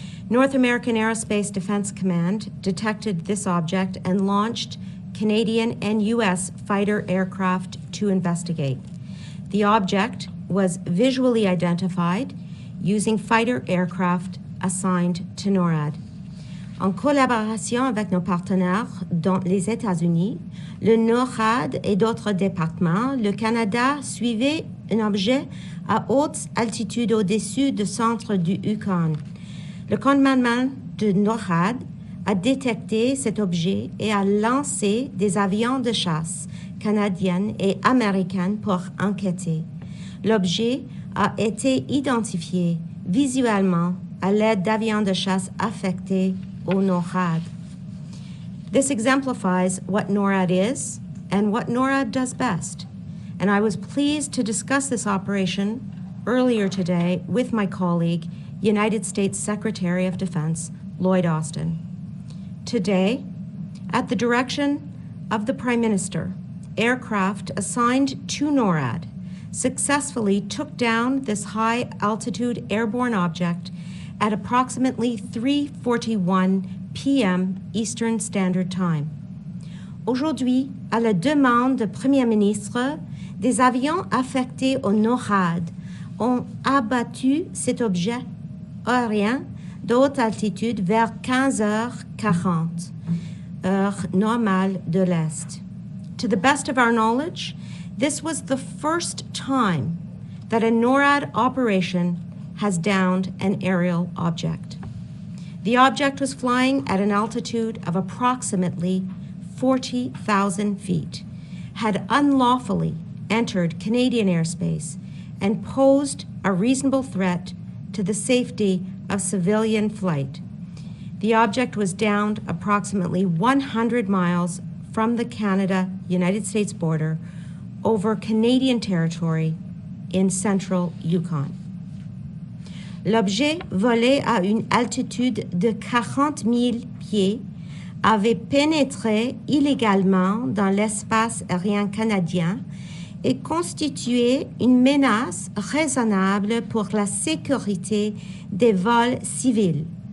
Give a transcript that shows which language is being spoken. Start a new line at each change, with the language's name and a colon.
English: North American Aerospace Defense Command detected this object and launched Canadian and U.S. fighter aircraft to investigate. The object was visually identified using fighter aircraft assigned to NORAD.
French: En collaboration avec nos partenaires, dont les États-Unis, le NORAD et d'autres départements, le Canada suivait un objet à haute altitude au-dessus du centre du Yukon. Le commandement de NORAD a détecté cet objet et a lancé des avions de chasse canadiens et américains pour enquêter. L'objet a été identifié visuellement à l'aide d'avions de chasse affectés au NORAD.
English: This exemplifies what NORAD is and what NORAD does best, and I was pleased to discuss this operation earlier today with my colleague, United States Secretary of Defense, Lloyd Austin. Today, at the direction of the Prime Minister, aircraft assigned to NORAD successfully took down this high-altitude airborne object at approximately 3:41 p.m. Eastern Standard Time.
French: Aujourd'hui, à la demande du Premier ministre, des avions affectés au NORAD ont abattu cet objet aérien de haute altitude vers 15h40, heure normale de l'Est.
English: To the best of our knowledge, this was the first time that a NORAD operation has downed an aerial object. The object was flying at an altitude of approximately 40,000 feet, had unlawfully entered Canadian airspace, and posed a reasonable threat to the safety of civilian flight. The object was downed approximately 100 miles from the Canada-United States border over Canadian territory in central Yukon.
French: L'objet volé à une altitude de 40 000 pieds avait pénétré illégalement dans l'espace aérien canadien et constituait une menace raisonnable pour la sécurité des vols civils.